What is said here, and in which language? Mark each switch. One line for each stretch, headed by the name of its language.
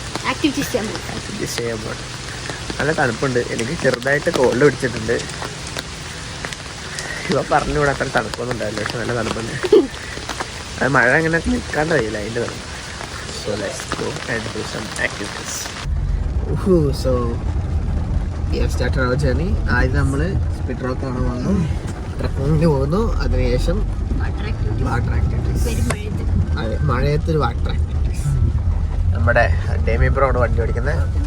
English: activities
Malayalam: ചെയ്യാൻ പോകും. നല്ല തണുപ്പുണ്ട്. എനിക്ക് ചെറുതായിട്ട് കോൾഡ് പിടിച്ചിട്ടുണ്ട്. ഇവ പറഞ്ഞുകൂടെ അത്ര തണുപ്പൊന്നും ഉണ്ടാവില്ല, പക്ഷെ നല്ല തണുപ്പുണ്ട്. അത് മഴ അങ്ങനെ നിൽക്കാണ്ട് കഴിയില്ല, അതിൻ്റെ തണുപ്പ്.
English: So let's go and do some activities. So we have started our journey.
Malayalam: ആദ്യം നമ്മൾ സ്പിഡ് റോക്ക് കാണാൻ വന്നു, ട്രക്കിങ്ങിന് പോകുന്നു. അതിനുശേഷം വാട്ടർ ആക്ടിവിറ്റീസ്. അതെ, മഴയത്തൊരു വാട്ടർ ആക്ടിവിറ്റീസ്. നമ്മുടെ ഡേമി ബ്രോ ആണ് വണ്ടി ഓടിക്കുന്നത്.